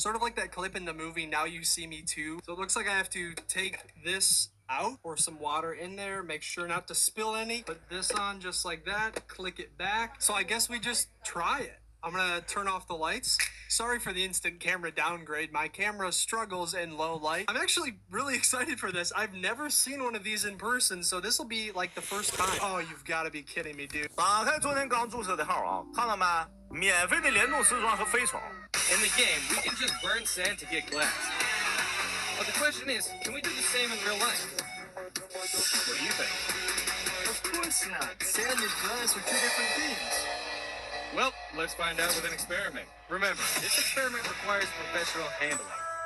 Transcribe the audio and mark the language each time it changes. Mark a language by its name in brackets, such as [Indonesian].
[English] Sort of like that clip in the movie Now You See Me Too. So it looks like I have to take this out, pour some water in there, make sure not to spill any, put this on just like that, click it back. So I guess we just try it. I'm gonna turn off the lights. Sorry for the instant camera downgrade. My camera struggles in low light. I'm actually really excited for this. I've never seen one of these in person, so this will be like the first time. Oh, you've got to be kidding me, dude. [Chinese] 打开昨天刚注册的号啊，看到没？免费的联动时装和飞床。 [English] In the game, we can just burn sand to get glass. But the question is, can we do the same in real life? What do you think? Of course not. Sand and glass are 2 different things. Well, let's find out with an experiment. Remember, this experiment requires professional handling.